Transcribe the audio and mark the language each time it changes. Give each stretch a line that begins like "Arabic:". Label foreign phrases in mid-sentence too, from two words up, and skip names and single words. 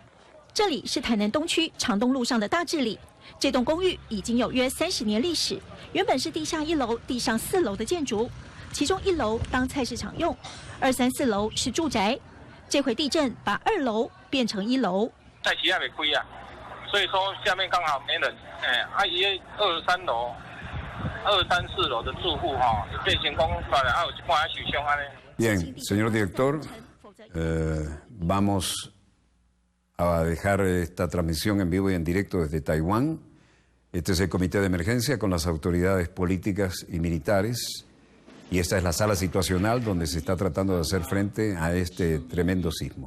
Chinese: 这里是台南东区长东路上的大治里，这栋公寓已经有约30年历史，原本是地下1楼、地上4楼的建筑，其中1楼当菜市场用，2、3、4楼是住宅。这回地震把2楼变成1楼。菜市还没开啊。所以说下面刚好没人，2、3楼、2、3、4楼的住户变成公馆了，有一半还受伤安尼。
Spanish: Bien, señor director, vamos a dejar esta transmisión en vivo y en directo desde Taiwán. Este es el comité de emergencia con las autoridades políticas y militares. Y esta es la sala situacional donde se está tratando de hacer frente a este tremendo sismo.